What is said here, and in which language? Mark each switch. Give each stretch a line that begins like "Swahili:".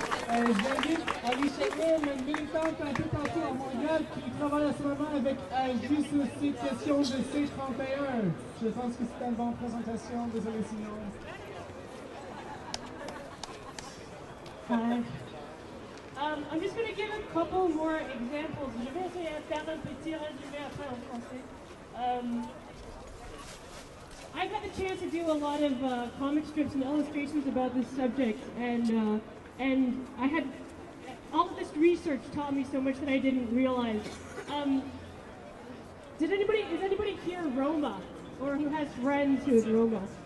French: J'invite Alicia, une militante un peu partout à Montréal qui travaille en ce moment avec juste sur ces questions de C31. Je pense que c'est une bonne présentation, désolé sinon.
English: Hi. I'm just going to give a couple more examples.
French: Je vais essayer de faire un petit résumé après en français.
English: I've had the chance to do a lot of comic strips and illustrations about this subject, and I had all of this research taught me so much that I didn't realize. Is anybody here Roma, or who has friends who is Roma?